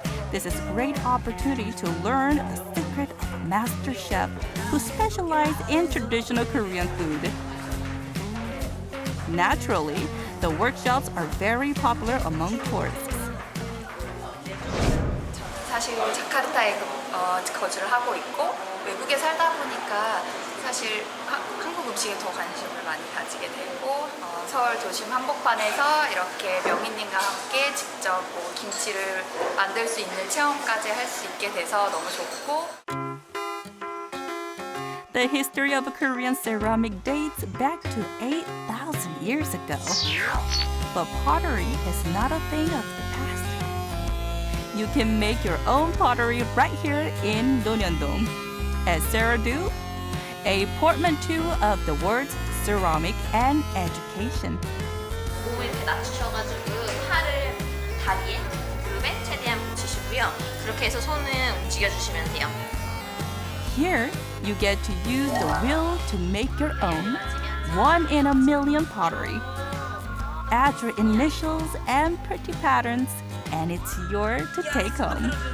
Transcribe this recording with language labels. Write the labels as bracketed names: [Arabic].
[English] This is a great opportunity to learn the secret of a master chef who specializes in traditional Korean food. Naturally, the workshops are very popular among tourists. [Korean] 사실 자카르타에 거주를 하고 있고 외국에 살다 보니까 사실 한국 음식에 더 관심을 많이 가지게 되고 서울 도심 한복판에서 이렇게 명인님과 함께 직접 김치를 만들 수 있는 체험까지 할 수 있게 돼서 너무 좋고. [English] The history of Korean ceramic dates back to 8,000 years ago. But pottery is not a thing of the past. You can make your own pottery right here in Donyeondong. As Sarah do, a portmanteau of the words ceramic and education. [Korean] 몸을 이렇게 낮추셔가지고 팔을 다리에, 무릎에 최대한 붙이시고요. 그렇게 해서 손을 움직여주시면 돼요. [English] Here, you get to use the wheel to make your own one-in-a-million pottery. Add your initials and pretty patterns, and it's yours to take home.